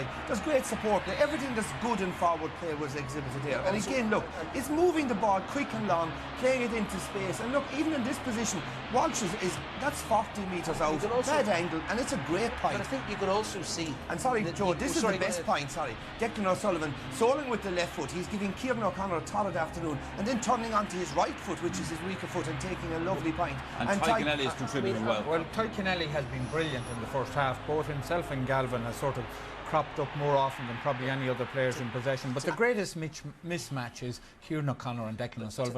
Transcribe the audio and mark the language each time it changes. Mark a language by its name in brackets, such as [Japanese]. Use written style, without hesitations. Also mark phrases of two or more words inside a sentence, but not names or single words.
[English] There's great support there. Everything that's good in forward play was exhibited there. And again, look, it's moving the ball quick and long, playing it into space. And look, even in this position, Walsh that's 40 metres out, bad angle, and it's a great point. But I think you can also see... And sorry, Joe, this is the best point, sorry. Declan O'Sullivan, soling with the left foot, he's giving Kieran O'Connor a torrid afternoon, and then turning onto his right foot, which is his weaker foot, and taking a lovely point. And Ty Kennelly has contributed well. Well, Ty Kennelly has been brilliant in the first half. Both himself and Galvin has sort of cropped up more often than probably any other players in possession. But the greatest mismatch is Kieran O'Connor and Declan O'Sullivan.